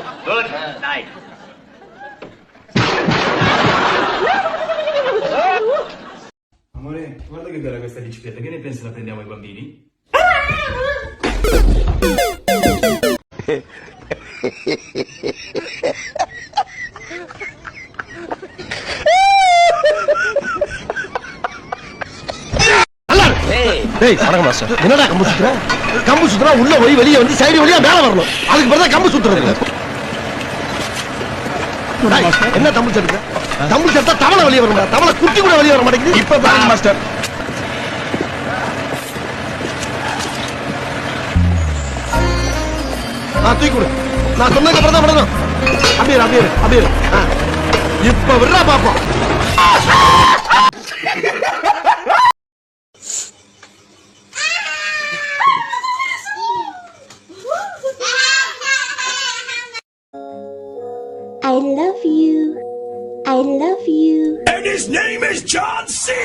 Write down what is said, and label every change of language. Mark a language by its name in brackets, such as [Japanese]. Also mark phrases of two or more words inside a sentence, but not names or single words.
[English] Good night. [Italian] Amore, guarda che bella questa bicicletta, che ne pensi la prendiamo ai bambini? [Tamil] வணக்கம் மாஸ்டர். என்னடா கம்பு சுத்துற? கம்பு சுத்துறா உள்ள போய் வெளியே வந்து சைடு வழியா மேல வரணும். அதுக்கு பிறகு கம்பு சுத்துறது இல்ல. என்ன தம்பு சட்டை? தம்பு சட்டை தவளை வெளியே வருமா? தவளை குட்டி கூட வெளியே வர மாட்டேங்குது. இப்ப பாருங்க மாஸ்டர். தூக்கி கொடு. நான் சொன்னதுக்கு அப்புறம் தான் விடணும். அப்படியே. இப்ப விடுறா பாப்போம். [English] I love you. I love you. And his name is John C.